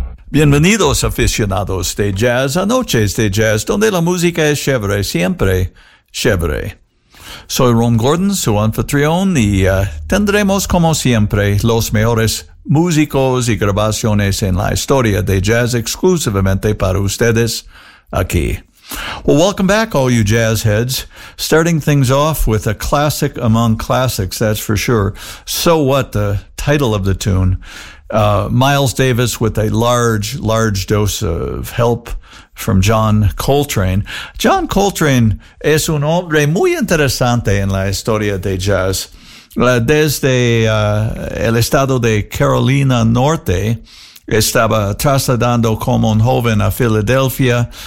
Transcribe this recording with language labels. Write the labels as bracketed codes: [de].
[es] Bienvenidos, aficionados de jazz, a Noches de Jazz, donde la música es chévere, siempre chévere. Soy Ron Gordon, su anfitrión, y tendremos, como siempre, los mejores músicos y grabaciones en la historia de jazz exclusivamente para ustedes aquí. [en] Well, welcome back, all you jazz heads. Starting things off with a classic among classics, that's for sure. So What, the title of the tune. Miles Davis with a large, large dose of help from John Coltrane. [es] John Coltrane es un hombre muy interesante en la historia de jazz. Desde el estado de Carolina Norte, estaba trasladando como un joven a Filadelfia.